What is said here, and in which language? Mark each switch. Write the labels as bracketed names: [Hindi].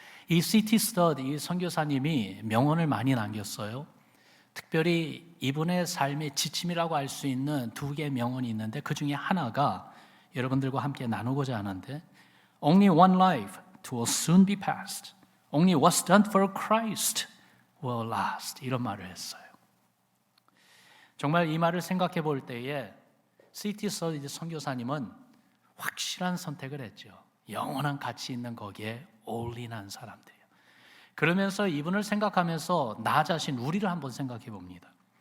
[Korean] 이 시티 스터디, 이 선교사님이 명언을 많이 남겼어요. 특별히 이분의 삶의 지침이라고 할 수 있는 두 개의 명언이 있는데, 그 중에 하나가 여러분들과 함께 나누고자 하는데, [English] Only one life will soon be past. Only what's done for Christ will last. [Korean] 이런 말을 했어요. 정말 이 말을 생각해 볼 때에 시티 스터디 선교사님은 확실한 선택을 했죠. 영원한 가치 있는 거기에 올인한 사람들이에요. 그러면서 이분을 생각하면서 나 자신, 우리를 한번 생각해 봅니다.